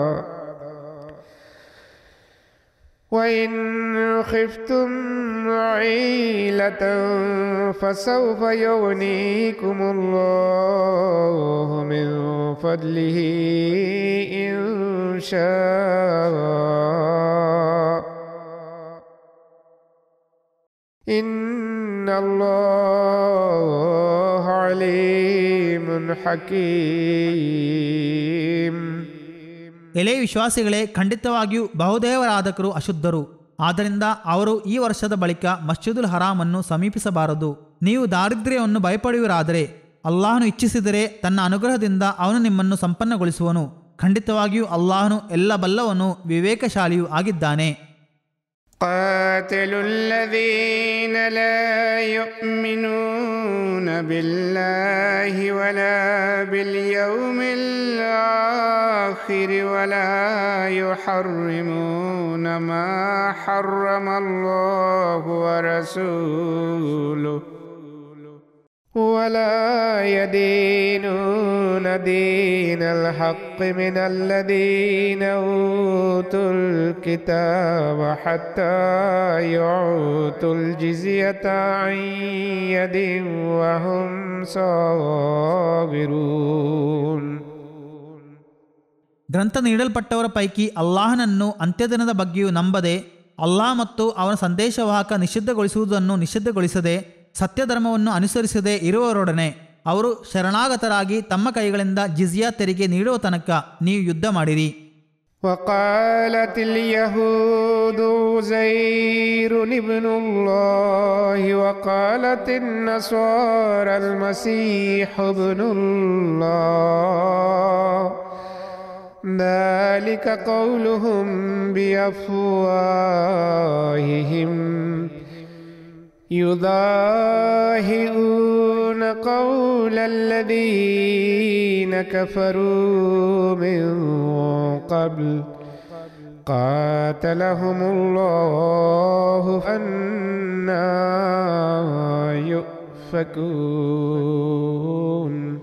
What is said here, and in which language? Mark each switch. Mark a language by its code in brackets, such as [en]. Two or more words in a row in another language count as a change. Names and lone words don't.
[ar] وإن خفتم عيلة فسوف يغنيكم الله من فضله إن شاء إن الله عليم حكيم. [kn] ಎಲೆ ವಿಶ್ವಾಸಿಗಳೇ, ಖಂಡಿತವಾಗಿಯೂ ಬಹುದೇವರಾಧಕರು ಅಶುದ್ಧರು. ಆದ್ದರಿಂದ ಅವರು ಈ ವರ್ಷದ ಬಳಿಕ ಮಸ್ಜಿದುಲ್ ಹರಾಮನ್ನು ಸಮೀಪಿಸಬಾರದು. ನೀವು ದಾರಿದ್ರ್ಯವನ್ನು ಭಯಪಡುವಿರಾದರೆ ಅಲ್ಲಾಹನು ಇಚ್ಛಿಸಿದರೆ ತನ್ನ ಅನುಗ್ರಹದಿಂದ ಅವನು ನಿಮ್ಮನ್ನು ಸಂಪನ್ನಗೊಳಿಸುವನು. ಖಂಡಿತವಾಗಿಯೂ ಅಲ್ಲಾಹನು ಎಲ್ಲ ಬಲ್ಲವನು, ವಿವೇಕಶಾಲಿಯೂ ಆಗಿದ್ದಾನೆ. [ar] قاتلوا الذين لا يؤمنون بالله ولا باليوم الآخر ولا يحرمون ما حرم الله ورسوله ولا يدينون دين الحق من الذين أوتوا الكتاب حتى يعطوا الجزية عن يد وهم صاغرون. [kn] ಗ್ರಂಥ ನೀಡಲ್ಪಟ್ಟವರ ಪೈಕಿ ಅಲ್ಲಾಹನನ್ನು ಅಂತ್ಯದಿನದ ಬಗ್ಗೆಯೂ ನಂಬದೆ, ಅಲ್ಲಾಹ್ ಮತ್ತು ಅವನ ಸಂದೇಶವಾಹಕ ನಿಷಿದ್ಧಗೊಳಿಸುವುದನ್ನು ನಿಷಿದ್ಧಗೊಳಿಸದೆ, ಸತ್ಯಧರ್ಮವನ್ನು ಅನುಸರಿಸದೆ ಇರುವವರೊಡನೆ ಅವರು ಶರಣಾಗತರಾಗಿ ತಮ್ಮ ಕೈಗಳಿಂದ ಜಿಜಿಯಾ ತೆರಿಗೆ ನೀಡುವ ತನಕ ನೀವು ಯುದ್ಧ ಮಾಡಿರಿ. [ar] وقالت اليهود عزير ابن الله وقالت النصارى المسيح ابن الله ذلك قولهم بأفواههم يضاهئون قول الذين كفروا من قبل قاتلهم الله أنى يؤفكون.